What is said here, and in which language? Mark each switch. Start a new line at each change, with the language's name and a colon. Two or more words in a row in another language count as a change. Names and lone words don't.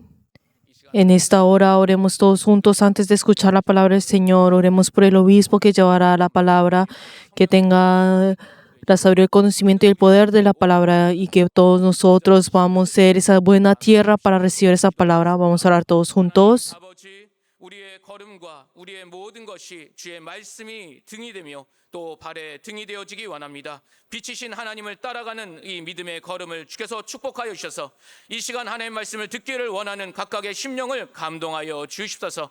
Spanish: En esta hora oremos todos juntos antes de escuchar la palabra del Señor. Oremos por el obispo que llevará la palabra, que tenga la sabiduría, el conocimiento y el poder de la palabra, y que todos nosotros vamos a ser esa buena tierra para recibir esa palabra. Vamos a orar todos juntos.
Korean: 아버지, 우리의 걸음과 우리의 모든 것이 주의 말씀이 등이 되며 또 발에 등이 되어지기 원합니다. 빛이신 하나님을 따라가는 이 믿음의 걸음을 주께서 축복하여 주셔서 이 시간 하나님의 말씀을 듣기를 원하는 각각의 심령을 감동하여 주시옵소서.